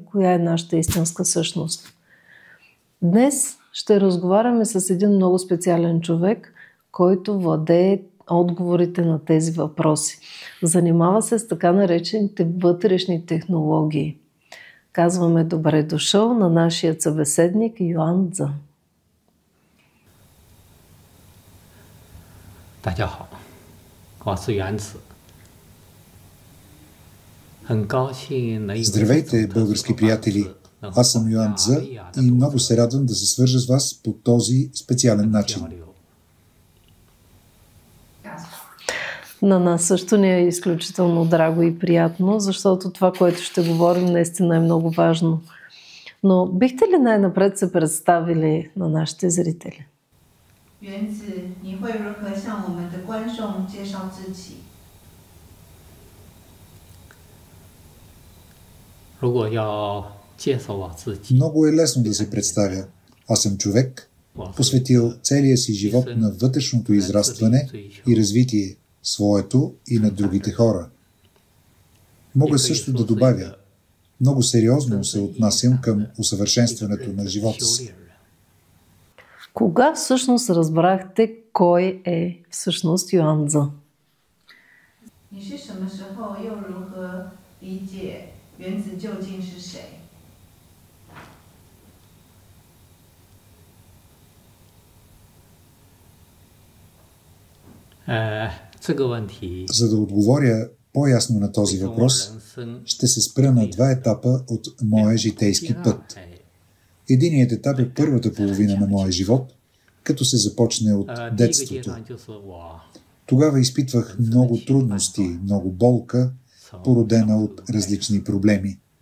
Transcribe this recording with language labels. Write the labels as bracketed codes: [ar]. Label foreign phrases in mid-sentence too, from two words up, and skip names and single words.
[bg] Коя е нашата истинска същност? Днес ще разговаряме с един много специален човек, който владее отговорите на тези въпроси. Занимава се с така наречените вътрешни технологии. Казваме добре дошъл на нашия събеседник Юан Цзъ. [zh] 大家好，我是袁子，很高兴能有 [bg] Здравейте, български приятели! Аз съм Юан Цзъ и много се радвам да се свържа с вас по този специален начин. На нас също ни е изключително драго и приятно, защото това, което ще говорим, наистина е много важно. Но бихте ли най-напред се представили на нашите зрители? [zh] 原子，你会如何向我们的观众介绍自己？如果要介绍我自己， [bg] Много е лесно да се представя. Аз съм човек, посветил целия си живот на вътрешното израстване и развитие, своето и на другите хора. Мога също да добавя, много сериозно се отнасям към усъвършенстването на живота си. Кога всъщност разбрахте кой е всъщност Юан Цзъ? [zh] 你是什么时候又如何理解原子究竟是谁？这个问题 [bg] За да отговоря по-ясно на този въпрос, ще се спра на два етапа от моя житейски път. Единият етап е първата половина на моя живот, като се започне от детството. Тогава изпитвах много трудности, много болка, породена от различни проблеми.